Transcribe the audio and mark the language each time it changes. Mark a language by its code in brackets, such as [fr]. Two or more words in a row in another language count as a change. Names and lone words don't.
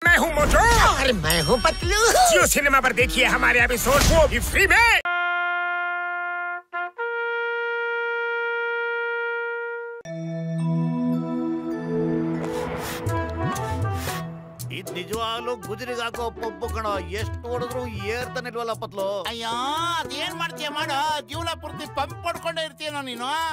[hi] मैं हूँ मोटू और मैं हूँ पतलू। जियो सिनेमा पर देखिए हमारे एपिसोड को भी फ्री में। [kn] ಇದು ನಿಜವಾಗ್ಲೂ ಗುಜರಿಗೆ ಹಾಕೋ ಪಪ್ಪು ಕಣ. ಎಷ್ಟು ಹೊಡೆದ್ರು ಏರ್ತಾನೆ ಇಲ್ವಲ್ಲ ಪತ್ಲು. ಅಯ್ಯೋ ಅದೇನ್ ಮಾಡ್ತೀಯ ಮಾಡೋ, ಜೀವನ ಪೂರ್ತಿ ಪಂಪ್ ಪಡ್ಕೊಂಡೇ ಇರ್ತೀಯನೋ ನೀನು.